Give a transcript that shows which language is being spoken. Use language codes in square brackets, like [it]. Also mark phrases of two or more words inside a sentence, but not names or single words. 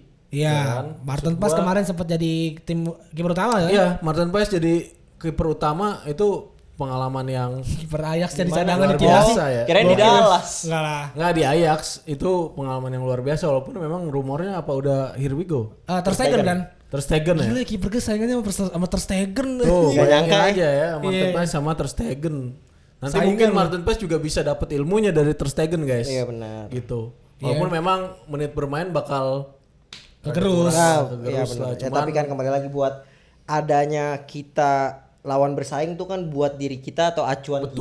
[id] Iya, Ya kan? Martin Maksud Paes gua- kemarin sempat jadi tim kiper utama ya. Iya, Martin Paes jadi kiper utama itu pengalaman yang Kiper Ajax jadi Gimana? cadangan di Luar Chelsea. biasa ya. Kirain di Gokil. Dallas. Enggak lah. nggak di Ajax itu pengalaman yang luar biasa walaupun memang rumornya apa udah [en] here we go. [id] Ter Stegen kan? Ter Stegen ya. Gila kiper gue saingannya sama Ter Stegen. Tuh, Nggak bayangin nyangka aja ya Martin Iya. Paes sama Ter Stegen. Nanti Saingan mungkin loh. Martin Paes juga bisa dapat ilmunya dari Ter Stegen guys. Iya benar. Gitu. Iya. Walaupun memang menit bermain bakal Kegerus. Nah, Kegerus iya lah, benar. Ya, cuman- tapi kan kembali lagi buat adanya kita lawan bersaing tuh kan buat diri kita atau acuan kita